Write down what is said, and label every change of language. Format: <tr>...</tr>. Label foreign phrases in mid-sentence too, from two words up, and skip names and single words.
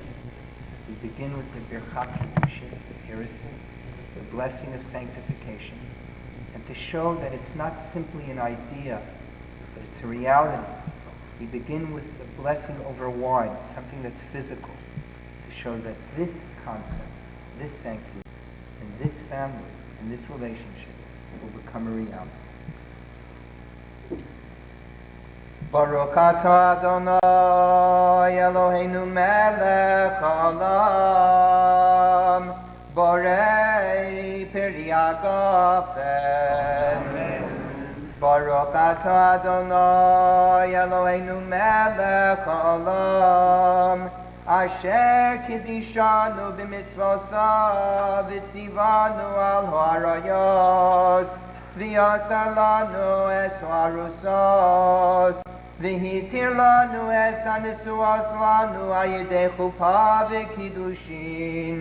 <en>We begin with the</en> <he>ברכת קידושין,</he> <en>the Irisin, the blessing of sanctification, and to show that it's not simply an idea, but it's a reality. We begin with the blessing over wine, something that's physical, to show that this concept, this sanctity, and this family and this relationship will become a reality.</en> <he>ברוך אתה אדוני אלוהינו מלך העולם בורא פרי הגפן. ברוך אתה אדוני אלוהינו מלך העולם אשר קידשנו במצוותיו וציוונו על העריות ואסר לנו את הארוסות והתיר לנו את הנשואות לנו על ידי חופה וקידושין.</he>